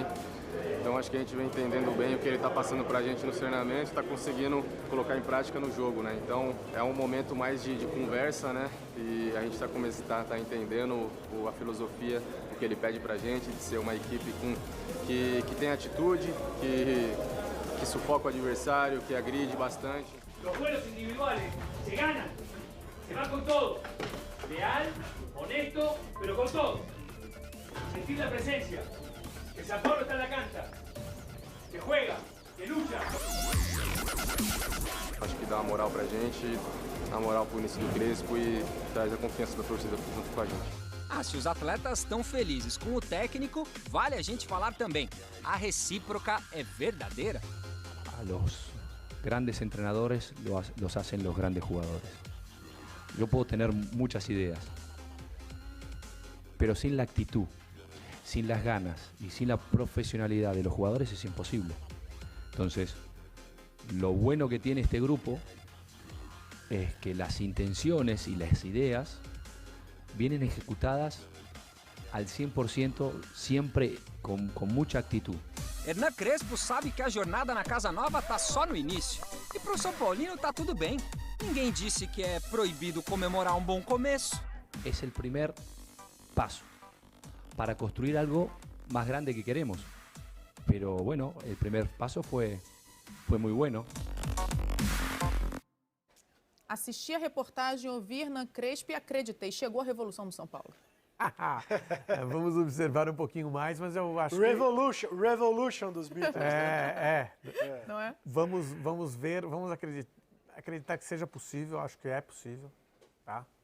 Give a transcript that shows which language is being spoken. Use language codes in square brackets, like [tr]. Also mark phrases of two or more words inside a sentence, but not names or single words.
[pt] Então acho que a gente vem entendendo bem o que ele está passando para a gente no treinamento, está conseguindo colocar em prática no jogo, né? Então é um momento mais de conversa, né? E a gente está entendendo a filosofia, o que ele pede para a gente, de ser uma equipe que tem atitude, que sufoca o adversário, que agride bastante. [es] Los duelos individuales se ganan, se va con todo. Leal, honesto, pero con todo. Sentir la presencia. Que São Paulo está en la cancha. Que juega, que lucha. [pt] Acho que dá uma moral pra gente, dá moral pro início do Crespo e traz a confiança da torcida junto com a gente. Ah, se os atletas estão felizes com o técnico, vale a gente falar também. A recíproca é verdadeira. [es] A los grandes entrenadores los hacen los grandes jugadores. Yo puedo tener muchas ideas, pero sin la actitud, sin las ganas y sin la profesionalidad de los jugadores es imposible. Entonces, lo bueno que tiene este grupo es que las intenciones y las ideas vienen ejecutadas al 100%, siempre con mucha actitud. [pt] Hernan Crespo sabe que a jornada na Casa Nova tá só no início. E pro São Paulino tá tudo bem. Ninguém disse que é proibido comemorar um bom começo. [es] Es el primer paso para construir algo más grande que queremos. Pero bueno, el primer paso fue muy bueno. [pt] Assisti a reportagem, ouvi Hernan Crespo e acreditei. Chegou a revolução do São Paulo. Vamos observar um pouquinho mais, mas eu acho Revolution dos Beatles. Não é? Vamos ver, vamos acreditar que seja possível, acho que é possível, tá?